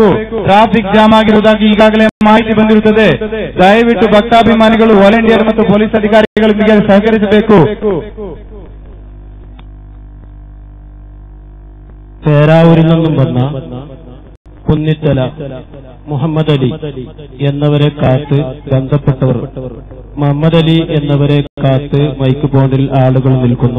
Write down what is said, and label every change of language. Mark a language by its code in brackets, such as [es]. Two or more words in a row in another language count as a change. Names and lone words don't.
[en] traffic jam [kn] ಆಗಿರುವುದಾಗಿ ಈಗಾಗಲೇ ಮಾಹಿತಿ ಬಂದಿರುತ್ತದೆ. ದಯವಿಟ್ಟು ಭಕ್ತಾಭಿಮಾನಿಗಳು ವಾಲಂಟಿಯರ್ ಮತ್ತು ಪೊಲೀಸ್ ಅಧಿಕಾರಿಗಳೊಂದಿಗೆ ಸಹಕರಿಸಬೇಕು. [ml] പേരാവൂരിൽ നിന്നും വന്ന കുന്നിത്തല മുഹമ്മദ് അലി എന്നവരെ കാത്ത് ബന്ധപ്പെട്ടവർ മുഹമ്മദ് അലി എന്നവരെ കാത്ത് മൈക്ക് ബോർഡിൽ ആളുകൾ നിൽക്കുന്നു.